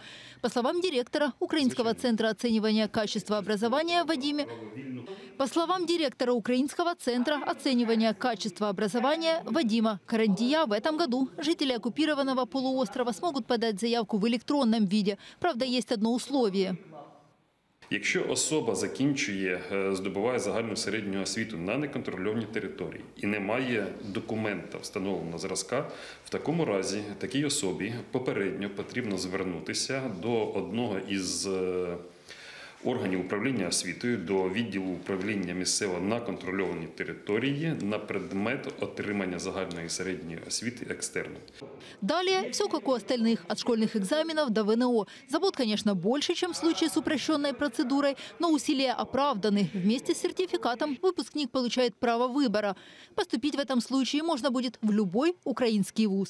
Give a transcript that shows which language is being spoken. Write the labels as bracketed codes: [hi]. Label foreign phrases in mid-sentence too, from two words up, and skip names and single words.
[ru] По словам директора Украинского центра оценивания качества образования Вадима Карандия, в этом году жители оккупированного полуострова смогут подать заявку в электронном виде. Правда, есть одно условие. [uk] Якщо особа здобуває загальну середню освіту на неконтрольованій території і не має документа встановленого зразка, в такому разі такій особі попередньо потрібно звернутися до одного із органів управління освітою, до відділу управління місцевого на контрольованій території на предмет отримання загальної середньої освіти екстерно. [ru] Далее все как у остальных, от школьных экзаменов до ВНО. Забот, конечно, больше, чем в случае с упрощенной процедурой, но усилия оправданы. Вместе с сертификатом выпускник получает право выбора. Поступить в этом случае можно будет в любой украинский вуз.